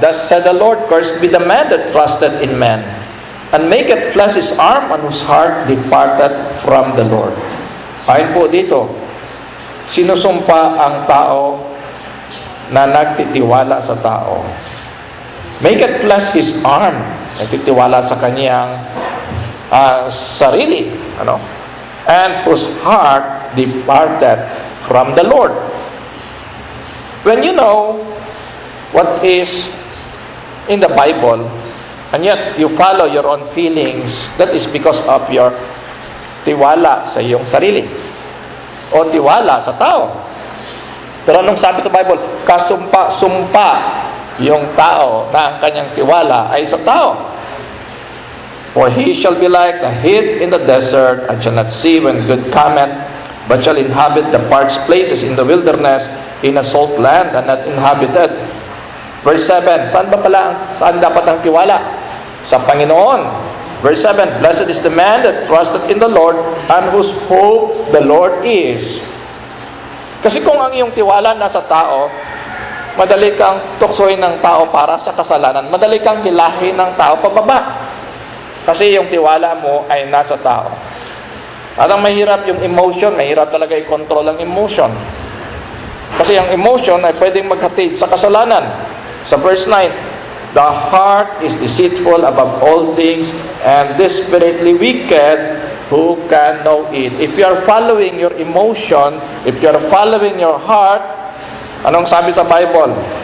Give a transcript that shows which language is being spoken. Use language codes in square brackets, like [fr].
[en] Thus said the Lord, Cursed be the man that trusted in man, and maketh flesh his arm, and whose heart departed from the Lord. [tl] Ayon po dito, sinusumpa ang tao na nagtitiwala sa tao. [en] Maketh flesh his arm, [tl] nagtitiwala sa kanyang sarili, [en] and whose heart departed from the Lord. When you know what is in the Bible, and yet you follow your own feelings, that is because of your [tl] tiwala sa iyong sarili o tiwala sa tao. Pero anong sabi sa [en] Bible? [tl] Kasumpa-sumpa yung tao na ang kanyang tiwala ay sa tao. [en] For he shall be like a heath in the desert, and shall not see when good cometh, but shall inhabit the parched places in the wilderness, in a salt land and not inhabited. [tl] Verse 7, saan dapat ang tiwala? Sa Panginoon. [en] Verse 7, Blessed is the man that trusted in the Lord, and whose hope the Lord is. [tl] Kasi kung ang iyong tiwala nasa tao, madali kang tuksoin ng tao para sa kasalanan. Madali kang hilahin ng tao pababa. Kasi yung tiwala mo ay nasa tao. At ang mahirap yung emotion, mahirap talaga i-control ang emotion. Kasi ang emotion ay pwedeng maghatid sa kasalanan. [en] Sa verse 9, The heart is deceitful above all things and desperately wicked, who can know it? If you are following your emotion, if you are following your heart, [tl] anong sabi sa [en] Bible?